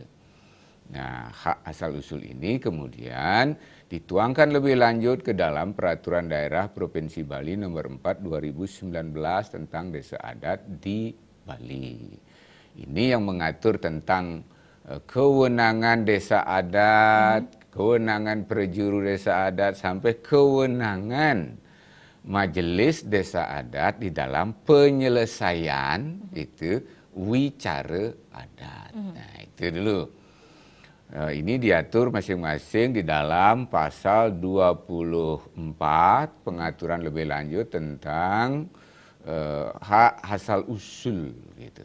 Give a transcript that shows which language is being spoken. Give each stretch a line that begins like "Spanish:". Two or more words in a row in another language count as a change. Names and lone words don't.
Indonesian: Nah, hak asal usul ini kemudian dituangkan lebih lanjut ke dalam Peraturan Daerah Provinsi Bali Nomor 4 2019 tentang desa adat di Bali. Ini yang mengatur tentang kewenangan desa adat, kewenangan perjuru desa adat, sampai kewenangan Majelis Desa Adat di dalam penyelesaian itu wicara adat. Nah, itu dulu. Ini diatur masing-masing di dalam pasal 24 pengaturan lebih lanjut tentang hak asal usul gitu.